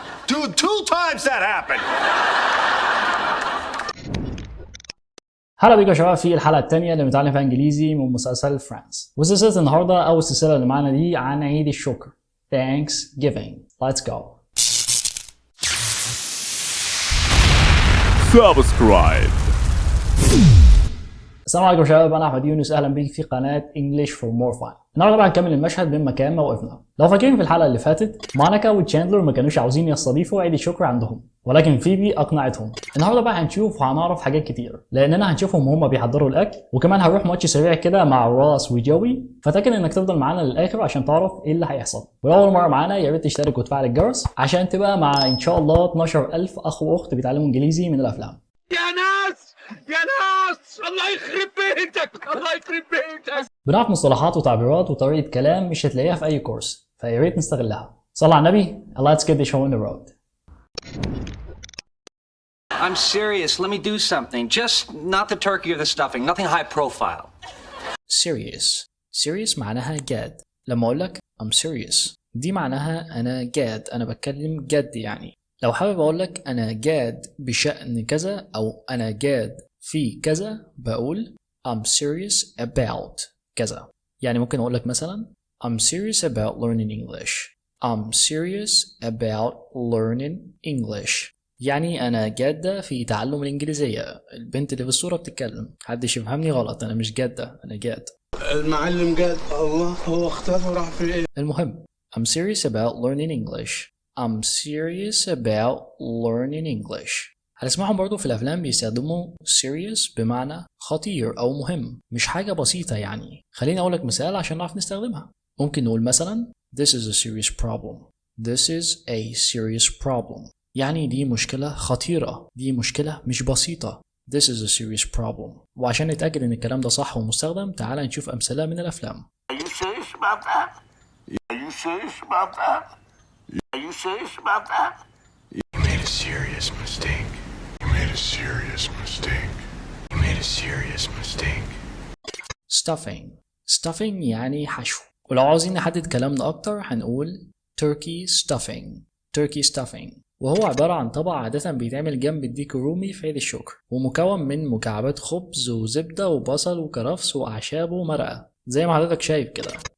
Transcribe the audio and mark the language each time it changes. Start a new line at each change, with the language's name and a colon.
English: Dude, 2 times that happened.
Arabic: هلا بيكم يا شباب في الحلقه الثانيه اللي بنتعلم فيها انجليزي من مسلسل فريندز. وسلسله النهارده او السلسله اللي معانا دي عن عيد الشكر.
English: Thanksgiving. Let's go. Subscribe.
Arabic: السلام عليكم يا شباب، انا احمد يونس، اهلا بيك في قناه English for more fun. النهارده بقى هنكمل المشهد من مكان ما وقفنا. لو فاكرين في الحلقه اللي فاتت مونيكا وتشاندلر ما كانوش عاوزين يستضيفوا عيد الشكر عندهم، ولكن فيبي اقنعتهم. النهارده بقى هنشوف وهنعرف حاجات كتير، لاننا هنشوفهم وهم بيحضروا الاكل، وكمان هنروح ماتش سريع كده مع راس وجوي، فتاكد انك تفضل معانا للاخر عشان تعرف ايه اللي هيحصل. ولو اول مره معانا يا ريت تشترك وتفعل الجرس عشان تبقى مع ان شاء الله 12000 اخ واخت بيتعلموا انجليزي من الافلام. يا ناس الله يخرب بيتك، الله يخرب بيتك. بنعرف مصطلحات وتعبيرات وطريقه كلام مش هتلاقيها في اي كورس، فيا ريت نستغلها. صلى على النبي.
English: Let's get the show on the road. I'm serious. Let me do something. Just not the turkey or the stuffing. Nothing high profile.
Arabic: Serious معناها جاد. لما اقول لك
English: I'm serious
Arabic: دي معناها انا جاد، انا بتكلم جد يعني. لو حابب اقول لك انا جاد بشأن كذا او انا جاد في كذا بقول
English: I'm serious about
Arabic: كذا. يعني ممكن اقول لك مثلا
English: I'm serious about learning English. I'm serious about learning English.
Arabic: يعني أنا جادة في تعلم الإنجليزية. البنت اللي في الصورة بتتكلم، محدش يفهمني غلط، أنا مش جادة، أنا جاد. المعلم قال الله هو اختار وراح في إيه؟ المهم
English: I'm serious about learning English. I'm serious about learning English.
Arabic: هنسمعهم برضو في الأفلام بيستخدموا serious بمعنى خطير أو مهم، مش حاجة بسيطة يعني. خليني أقول لك مثال عشان نعرف نستخدمها. ممكن نقول مثلا
English: This is a serious problem. This is a serious problem.
Arabic: يعني دي مشكلة خطيرة، دي مشكلة مش بسيطة.
English: This is a serious problem.
Arabic: وعشان نتأكد إن الكلام ده صح ومستخدم، تعال نشوف أمثلة من الأفلام.
English: Are you serious about that? Are you serious about that? Are you serious about that? You made a serious mistake. You made a serious mistake. You made a serious mistake.
Arabic: Stuffing يعني حشو. ولو عاوزين نحدد كلامنا أكتر هنقول
English: turkey stuffing.
Arabic: وهو عبارة عن طبق عادة بيتعمل جنب الديك الرومي في عيد الشكر، ومكون من مكعبات خبز وزبدة وبصل وكرفس وأعشاب ومرقة زي ما حضرتك شايف كده.